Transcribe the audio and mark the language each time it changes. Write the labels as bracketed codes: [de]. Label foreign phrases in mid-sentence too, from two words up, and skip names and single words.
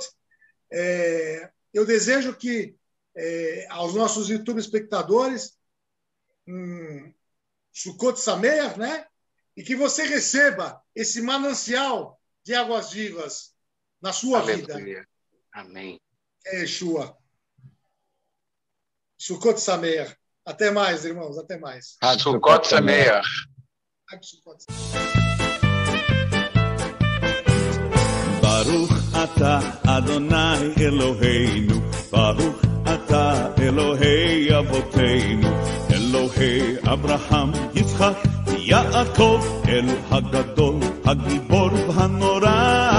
[pt] Eu desejo que aos nossos YouTube espectadores [he] סוכות שמח, [pt] né? E que você receba esse manancial de águas vivas na sua vida. Amém. [he] Yeshua. סוכות שמח. [pt] Até mais, irmãos. Até mais. [he] סוכות שמח. ברוך אתה אדוני אלוהינו, ברוך אתה אלוהי אבותינו, אלוהי אברהם, יצחק, יעקב, האל הגדול, הגיבור הנורא.